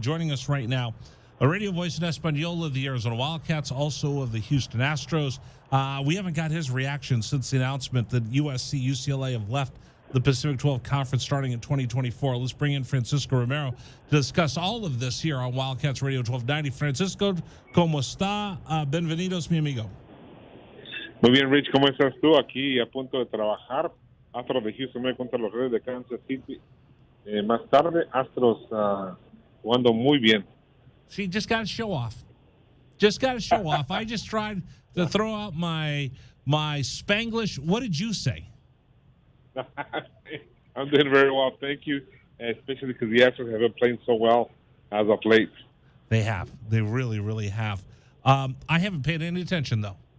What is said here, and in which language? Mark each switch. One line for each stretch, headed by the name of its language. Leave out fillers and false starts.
English: Joining us right now, a radio voice in Española of the Arizona Wildcats, also of the Houston Astros. We haven't got his reaction since the announcement that USC, UCLA have left the Pacific 12 Conference starting in 2024. Let's bring in Francisco Romero to discuss all of this here on Wildcats Radio 1290.
Spanish: Francisco, ¿cómo está? Bienvenidos, mi amigo. Muy bien, Rich, ¿cómo estás tú? Aquí a punto de trabajar. Astros de Houston contra los Reyes de Kansas City. Más tarde, Astros jugando muy bien.
English: See, just got to show off. Just got to show off. I just tried to throw out my Spanglish. What did you say? I'm doing very well, thank you. Especially because the Astros have been playing so well as of late. They have. They really, really have. I haven't paid any attention, though.